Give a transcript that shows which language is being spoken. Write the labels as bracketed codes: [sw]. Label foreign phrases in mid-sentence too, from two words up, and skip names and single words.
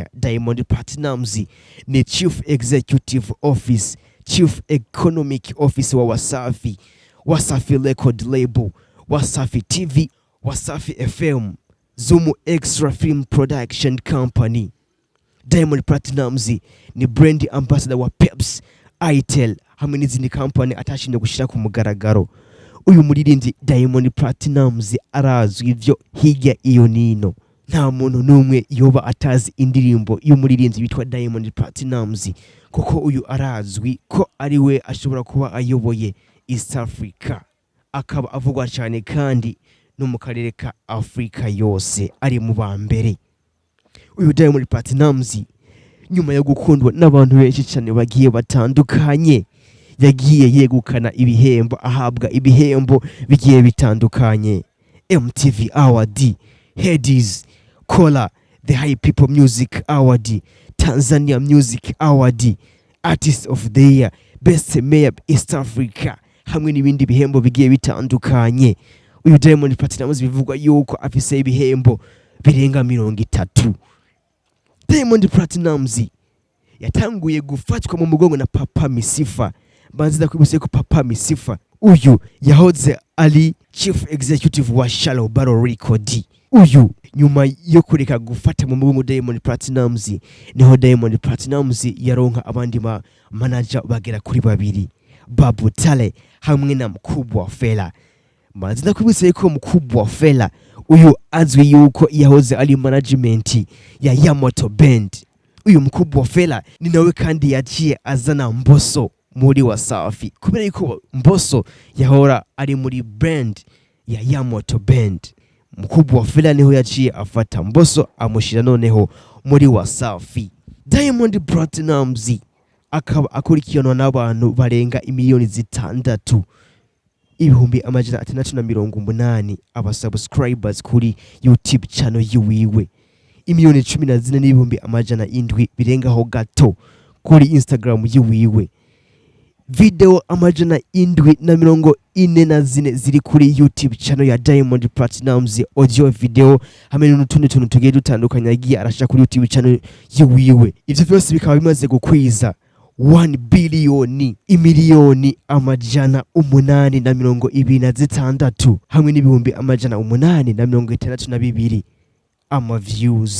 [rn] Diamond Platnumz ni [en] Chief Executive Office, Chief Economic Office [rn] wa Wasafi Record Label, Wasafi TV, Wasafi FM, Zumu Extra Film Production Company. Diamond Platnumz ni [en] brand ambassador [rn] wa Peps, Itel hamwe n'izindi company atashinzwe gushira ku mugaragaro. Uyu muririmbyi Diamond Platnumz arazwi ivyo hirya iyo nino. Nta muntu numwe yoba atazi indirimbo y'umuririmbyi witwa Diamond Platnumz, kuko uyu arazwi ko ari we ashobora kuba ayoboye East Africa, akaba avugwa cyane kandi no mu karere ka Afrika yose ari mu bambere. Uyu Diamond Platnumz nyuma yo gukundwa n'abantu benshi cyane bagiye batandukanye, yagiye yegukana ibihembo, ahabwa ibihembo bigiye bitandukanye. MTV Award, Headies, Kola, the High People Music Award, Tanzania Music Award, Artist of the Year, Best Mayor East Africa hamwe n'ibindi bihembo bigiye bitandukanye. Uyu Diamond Platnumz bivugwa yuko afise ibihembo birenga 30. Diamond Platnumz yatanguye gufatwa mu mugongo na Papa Misifa. Banzida kwibuse ko Papa Misifa uyu yahoze ali [en] Chief Executive [rn] wa Shallow Barrel Record. Uyu nyuma yo kureka gufata mu mugongo Diamond Platnumz niho Diamond Platnumz yaronka abandi manager bagera kuri 2, Babu Tale hamwe na Mkubwa Fela. Banzida kwibuse ko Mkubwa Fela uyu azwi yuko yahoze ali management ya Yamoto Band. Uyu Mkubwa Fela ni nawe kandi yaciye azana Mbosso muri Wasafi, kubera yuko Mbosso yahora ari muri band ya Yamoto Band. Mkubwa Fela niho yaciye afata Mbosso amushira noneho muri Wasafi. Diamond Platnumz akaba akurikiranwa n'abantu barenga 6 ibihumbi amajana 680 abasubscribers kuri YouTube channel yiwiwe, 14 n'ibihumbi amajana 7 birengaho gato kuri Instagram yiwiwe. video amajana indwi na mirongo ine na zine ziri kuri YouTube channel ya Diamond Platnumz, [en] audio video [rn] hamwe n'utundi tuntu tugiye dutandukanye yagiye arashaka kuri YouTube channel yiwiwe. Ivyo byose bikaba bimaze gukwiza 1 billion imiliyoni amajana umunani na mirongo ibiri na zitandatu hamwe n'ibihumbi amajana umunani na mirongo itandatu na bibiri ama views.